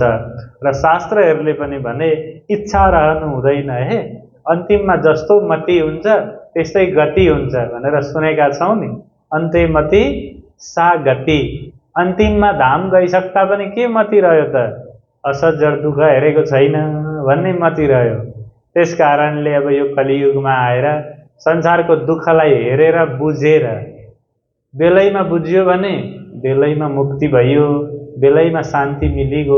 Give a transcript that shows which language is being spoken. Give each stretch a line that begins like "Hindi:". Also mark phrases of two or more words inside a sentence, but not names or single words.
Nepali: र शास्त्रहरूले पनि भने इच्छा रहनु हुँदैन है, अन्तिममा जस्तो मति हुन्छ त्यस्तै गति हुन्छ भनेर सुनेका छौँ नि।
Sanskrit: अन्ते मति सा गति।
Nepali: अन्तिममा धाम गइसक्दा पनि के मति रह्यो त, असज्जर दुःख हेरेको छैन भन्ने मति रह्यो। त्यस कारणले अब यो कलियुगमा आएर संसारको दुःखलाई हेरेर बुझेर बेलैमा बुझ्यो भने बेलैमा मुक्ति भयो, बेलैमा शान्ति मिलिगयो।